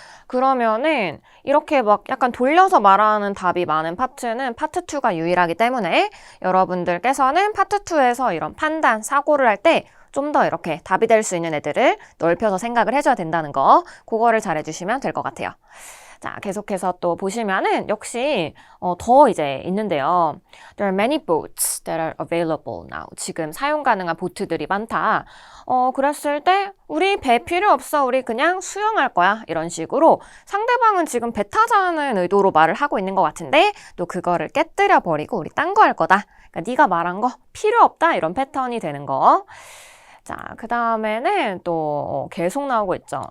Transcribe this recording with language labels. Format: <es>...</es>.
<ko>그러면은 이렇게 막 약간 돌려서 말하는 답이 많은 파트는 파트 2가 유일하기 때문에 여러분들께서는 파트 2에서 이런 판단, 사고를 할 때 좀 더 이렇게 답이 될 수 있는 애들을 넓혀서 생각을 해줘야 된다는 거, 그거를 잘 해주시면 될 것 같아요. 자, 계속해서 또 보시면은 역시 더 이제 있는데요.</ko> <en>There are many boats that are available now.</en> <ko>지금 사용 가능한 보트들이 많다. 그랬을 때 우리 배 필요 없어. 우리 그냥 수영할 거야. 이런 식으로 상대방은 지금 배 타자는 의도로 말을 하고 있는 것 같은데 또 그거를 깨뜨려 버리고 우리 딴 거 할 거다. 그러니까 네가 말한 거 필요 없다. 이런 패턴이 되는 거. 자, 그 다음에는 또 계속 나오고 있죠.</ko>